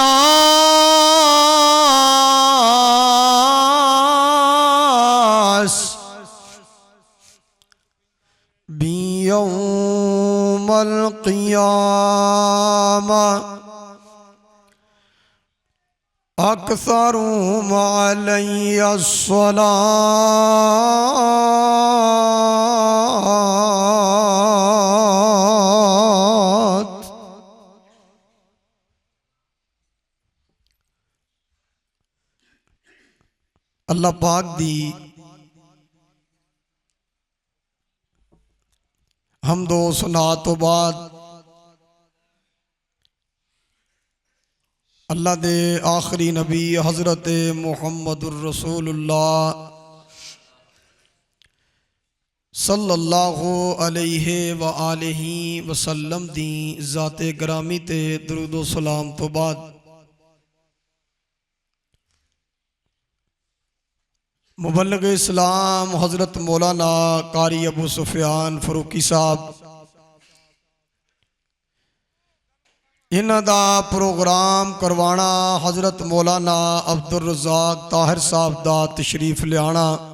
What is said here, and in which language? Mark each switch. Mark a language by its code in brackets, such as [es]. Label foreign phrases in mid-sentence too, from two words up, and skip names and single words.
[ar] الناس بيوم القيامة أكثرهم علي الصلاة. [pa] اللہ پاک دی حمدو ثنا توں بعد اللہ دے آخری نبی حضرت محمد رسول‌اللہ [ar] صلى الله عليه و آله وسلم [pa] دی ذاتِ گرامی تے درودو سلام توں بعد مبلغ اسلام حضرت مولانا قاری ابو سفیان فاروقی صاحب انہاں دا پروگرام کروانا حضرت مولانا عبد الرزاق طاہر صاحب دا تشریف لیانا